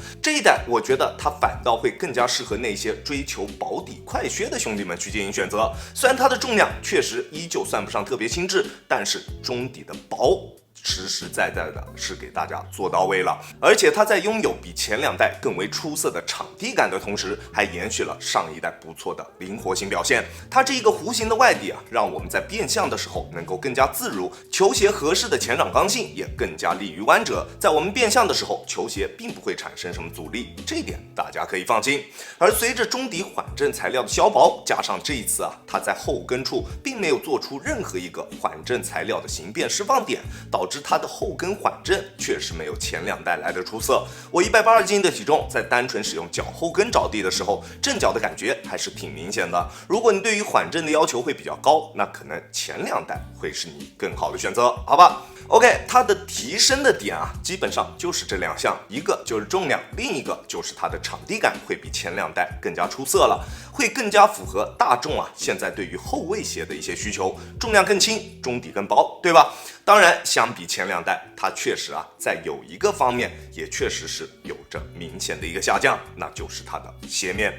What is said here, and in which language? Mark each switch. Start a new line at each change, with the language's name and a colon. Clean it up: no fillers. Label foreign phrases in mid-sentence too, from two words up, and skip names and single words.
Chinese: 這一代我覺得它反倒會更加適合那些追求保底快靴的兄弟們去進行選擇。雖然它的重量確實依舊算不上特別輕質，但是中底的薄實實在在的是給大家做到位了，而且它在擁有比前2代更為出色的场地感的同時，還延續了上一代不錯的靈活性表現。它這一個弧形的外底啊，讓我們在變向的時候能夠更加自如，球鞋合適的前掌剛性也更加利於彎折，在我們變向的時候，球鞋並不會產生什麼阻力，這一點大家可以放心。而隨着中底緩震材料的削薄，加上這一次啊，它在後跟處並沒有做出任何一个緩震材料的形變釋放點，導致它的後跟緩震確實沒有前2代來的出色。我180斤的體重，在單純使用腳後跟着地的時候，震腳的感覺還是挺明顯的。如果你對於緩震的要求會比較高，那可能前2代會是你更好的選擇，好吧 ？OK，它的提升的點啊，基本上就是這2項，一個就是重量，另一個就是它的場地感會比前2代更加出色了，會更加符合大眾啊現在對於後衛鞋的一些需求，重量更輕，中底更薄，對吧？當然，相比前2代，它確實啊在有一個方面也確實是有着明顯的一個下降，那就是它的鞋面。